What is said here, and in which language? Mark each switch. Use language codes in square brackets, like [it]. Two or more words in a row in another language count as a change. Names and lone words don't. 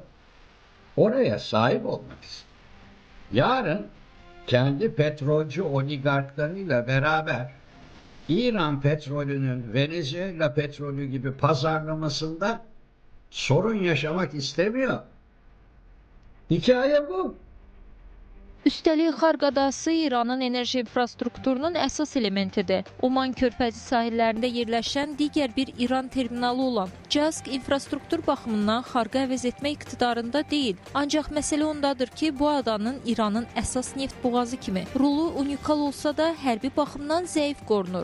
[tr] Oraya sahip olmak istiyor. Yarın kendi petrolcü oligarklarıyla beraber İran petrolünün Venezuela petrolü gibi pazarlamasında sorun yaşamak istemiyor. Hikaye bu. [az] Üstəlik, Xarq adası İranın enerji infrastrukturunun əsas elementidir. Oman körpəzi sahillərində yerləşən digər bir İran terminalı olan Cazq infrastruktur baxımından Xarqı əvəz etmək iqtidarında deyil. Ancaq məsələ ondadır ki, bu adanın İranın əsas neft boğazı kimi rolu unikal olsa da hərbi baxımdan zəif qorunur.